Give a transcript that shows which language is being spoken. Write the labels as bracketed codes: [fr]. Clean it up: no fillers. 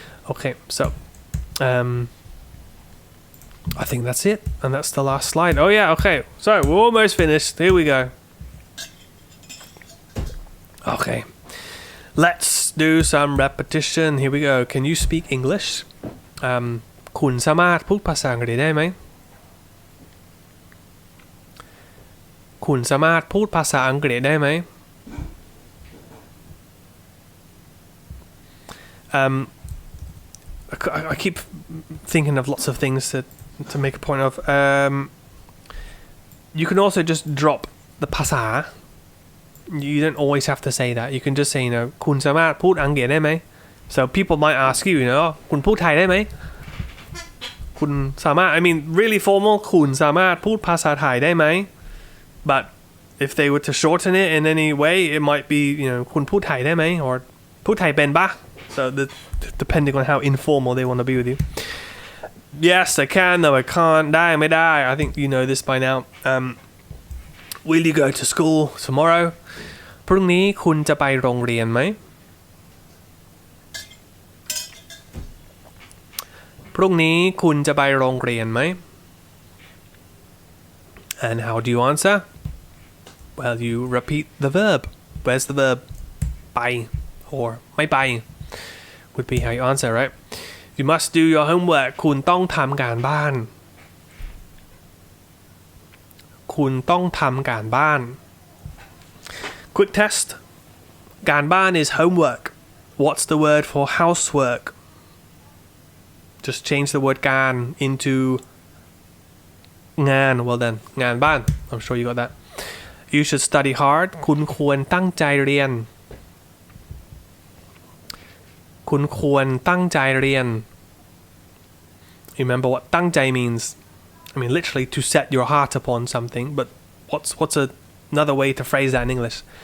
[en] Okay, so I think that's it. And that's the last slide. Oh yeah, okay. So we're almost finished. Here we go. Okay. Let's do some repetition. Here we go. Can you speak English? [th] คุณสามารถพูดภาษาอังกฤษได้ไหม คุณสามารถพูดภาษาอังกฤษได้ไหม [en] I keep thinking of lots of things to make a point of. You can also just drop the ภาษา You don't always have to say that. You can just say, [th] คุณสามารถพูดอังกฤษได้ไหม [en] so people might ask you, you know [th] คุณพูดไทยได้ไหมคุณสามารถ [en] I mean really formal [th] คุณสามารถพูดภาษาไทยได้ไหม [en] but if they were to shorten it in any way it might be, you know [th] คุณพูดไทยได้ไหม [en] or [th] พูดไทยเป็นปะ [en] so depending on how informal they want to be with you. Yes I can, no I can't [th] ได้ไม่ได้ [en] I think you know this by now. Will you go to school tomorrow [th] พรุ่งนี้คุณจะไปโรงเรียนไหมพรุ่งนี้คุณจะไปโรงเรียนไหม [en] And how do you answer? Well, you repeat the verb. Where's the verb? ไป or ไม่ไป would be how you answer, right? You must do your homework. [th] คุณต้องทำการบ้านคุณต้องทำการบ้าน [en] Quick test. การบ้าน is homework. What's the word for housework? Just change the word การ into งาน well then งานบ้าน I'm sure you got that. You should study hard. [th] คุณควรตั้งใจเรียนคุณควรตั้งใจเรียน [en] Remember what ตั้งใจ means? I mean literally to set your heart upon something, but what's another way to phrase that in English?